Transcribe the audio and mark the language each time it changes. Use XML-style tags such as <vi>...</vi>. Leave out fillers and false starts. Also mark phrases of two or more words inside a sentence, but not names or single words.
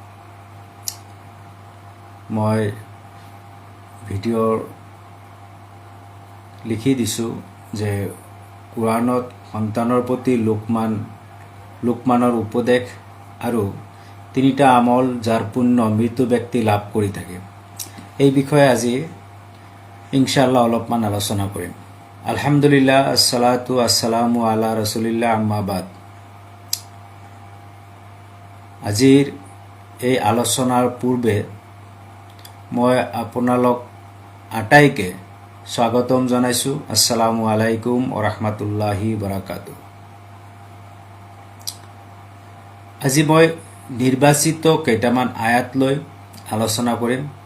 <as>মই ভিডিঅ' লিখি দিছোঁ যে কুৰাণত সন্তানৰ প্ৰতি লোকমানৰ উপদেশ আৰু তিনিটা আমল যাৰ পুণ্য মৃত্যু ব্যক্তি লাভ কৰি থাকে। এই বিষয়ে আজি</as> <ar>إن شاء الله</ar> <as>অলপমান আলোচনা কৰিম।</as> <ar>الحمد لله، الصلاة السلام على رسول الله، أما بعد.</ar> <as>আজিৰ এই আলোচনাৰ পূৰ্বে মই আপোনালোক আটাইকে স্বাগতম জনাইছোঁ।</as> <ar>السلام عليكم و رحمة الله بركاته.</ar> <as>আজি মই নিৰ্বাচিত কেইটামান আয়াত লৈ আলোচনা কৰিম।</as>